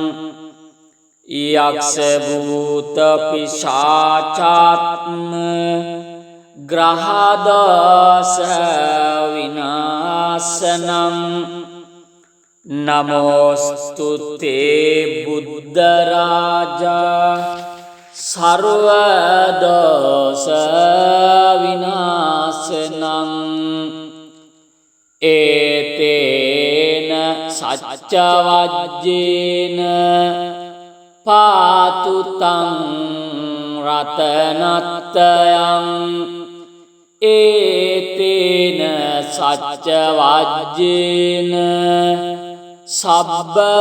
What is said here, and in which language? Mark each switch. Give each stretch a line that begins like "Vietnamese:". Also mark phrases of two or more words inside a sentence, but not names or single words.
Pali: යක්ෂ භූත පිශාචාත්ම ග්‍රහ දෝෂ විනාශනං නමෝස්තු තේ බුද්ධ රාජා සර්ව දෝෂ විනාශනං ඒතේන සච්ච වජ්ජේන පාතු තං රතනත්තයං ඒතේන සච්ච වජ්ජේන සබ්බ